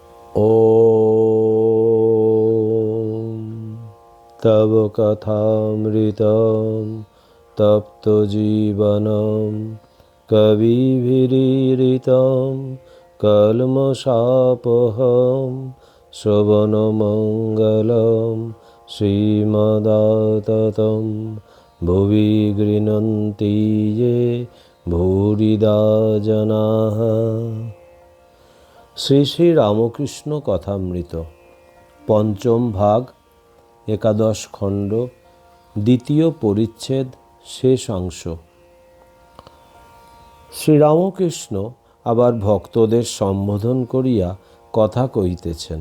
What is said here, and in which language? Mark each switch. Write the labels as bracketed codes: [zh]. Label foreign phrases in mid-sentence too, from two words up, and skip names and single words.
[sa] ॐ तव कथामृतं तप्तजीवनं कविभिरीरितं कल्मषापहं श्रवणमङ्गलं श्रीमदाततं भुवि गृह्णन्ति ये भूरिदा जनाः। [bn] শ্রী শ্রী রামকৃষ্ণ কথামৃত পঞ্চম ভাগ, একাদশ খণ্ড, দ্বিতীয় পরিচ্ছেদ, শেষ অংশ। শ্রীরামকৃষ্ণ আবার ভক্তদের সম্বোধন করিয়া কথা কহিতেছেন।